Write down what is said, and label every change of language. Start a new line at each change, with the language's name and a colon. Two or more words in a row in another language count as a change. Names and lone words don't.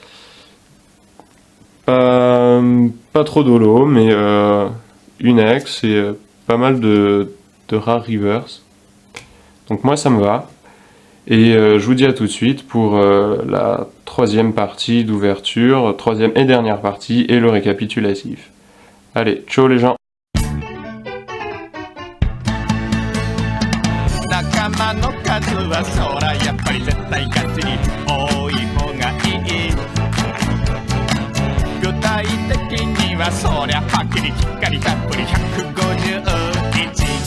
French: Pas trop d'holo, mais une ex et pas mal de rares reverse. Donc moi ça me va. Et je vous dis à tout de suite pour la troisième partie d'ouverture, troisième et dernière partie et le récapitulatif. Allez, ciao les gens!
Japanese: 仲間の数はそらやっぱり絶対ガチに多い方がいい具体的にはそりゃはっきりしっかりたっぷり150